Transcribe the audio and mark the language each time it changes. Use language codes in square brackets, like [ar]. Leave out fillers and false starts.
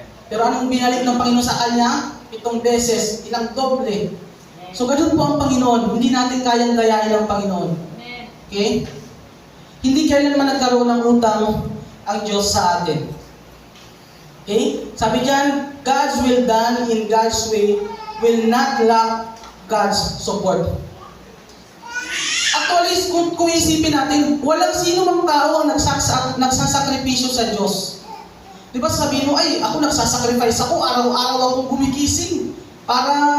[tl] Pero anong binalik ng Panginoon sa kanya? 7 beses, ilang doble. So, ganun po ang Panginoon. Hindi natin kayang dayain ang Panginoon. Okay? Hindi kailanman nagkaroon ng utang ang Diyos sa atin. Okay? Sabi diyan, [en] God's will done in God's way will not lack God's support. [tl] Actually, kung isipin natin, walang sino mang tao ang nagsasakripisyo sa Diyos. Di ba sabihin mo, ay, ako nagsasacrifice ako, araw-araw akong gumigising para